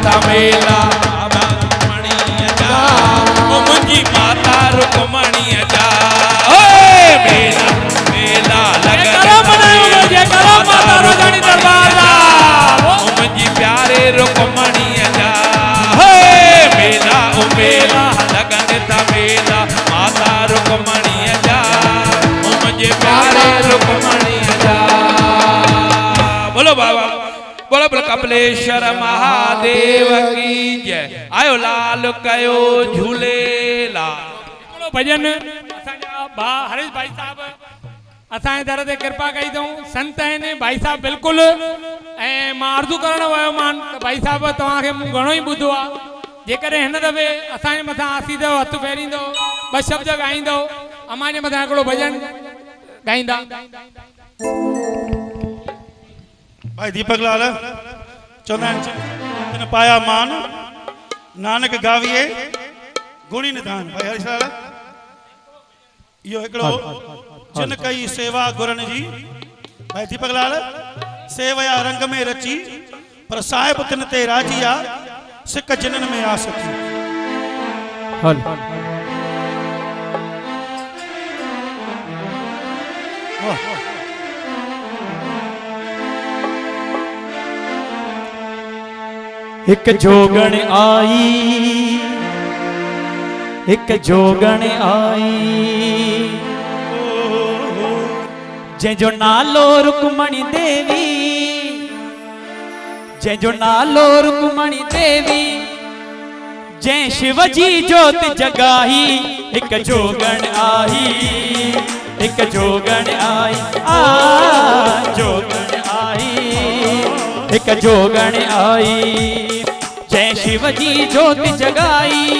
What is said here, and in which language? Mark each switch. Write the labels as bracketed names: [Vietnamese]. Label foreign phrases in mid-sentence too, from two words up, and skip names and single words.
[Sindhi] मेला रुक्मणी जा ओ मुंहिंजी माता रुक्मणी जा ओए मेला मेला मुंहिंजी प्यारे रुक्मणी जा मेला ओ मेला लगन था मेला माता रुक्मणी जा मुंहिंजे प्यारे रुक्मणी जा [Hindi] बोलो बाबा बोलो बोलो कपिलेश्वर महादेव की जय [Sindhi] आयो लाल कयो झूलेलाल भजन असांजा भा हरीश भाई साहब असांजे दर ते कृपा कई अथऊं संत आहिनि भाई साहब बिल्कुलु ऐं मां अर्ज़ू करणु वियो मान भाई साहब तव्हांखे मूं घणो ई ॿुधो आहे जेकॾहिं हिन दफ़े असांजे मथां आसींदव हथु फेरींदो ॿ शब्द ॻाईंदो अमां जे मथां हिकिड़ो भजन ॻाईंदा भाई दीपक लाल चवंदा आहिनि पाया मान नानक गावीअ गुणी निधान भाई हरीश लाल इहो हिकिड़ो जिन कई सेवा गुरनि जी भाई दीपक लाल सेवया रंग में रची पर साहिब तिन ते राजी आ सिक जिनन में आ सकी हल एक जोगण आई एक जोगण आई जंहिंजो नालो रुक्मणी देवी जंहिंजो नालो रुक्मणी देवी जंहिं शिव जी जोत जगाई एक जोगण आई एक जोगण आई जोगण आई एक जोगण आई जय शिव जी जोत जगाई